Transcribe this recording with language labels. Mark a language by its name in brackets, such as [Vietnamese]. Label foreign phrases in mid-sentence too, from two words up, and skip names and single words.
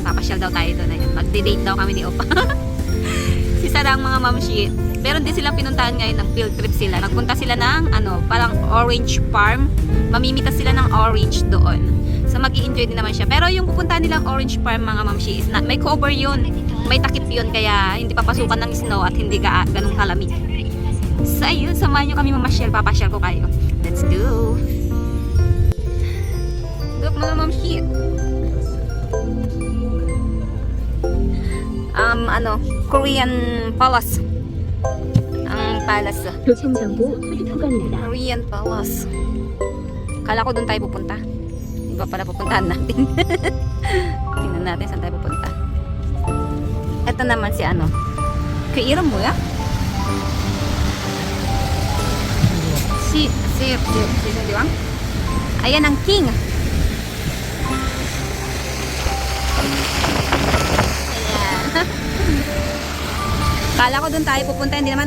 [Filipino] Papasyal daw tayo doon. Ayan. Magde-date daw kami ni Opa. Si Sarang mga mamshi. Meron din silang pinuntahan ngayon ng [English] field trip [Filipino] sila. Nagpunta sila ng parang [English] orange farm. [Filipino] Mamimitas sila ng orange doon. So, mag-i-enjoy din naman siya. Pero yung pupuntahan nilang [English] orange farm [Filipino] mga mamshi [English] is not, [Filipino] may cover yun. May takip yun. Kaya hindi papasukan ng snow at hindi ganun kalamig. So, ayun. Samahan nyo kami mamasyal. Papasyal ko kayo. [English] Let's go. [Filipino] Look mga mamshi. Korean Palace. Ang palace. [Korean] 교통정보 구간입니다. [Filipino] Korean Palace. Kala ko doon tayo pupunta. Iba pala pupuntahan natin. Tingnan natin saan tayo pupunta. Ito naman si [Korean] 그 이름 뭐야? [Filipino] Si Diwang. Ayan ang king. Kala ko doon tayo pupunta, hindi naman.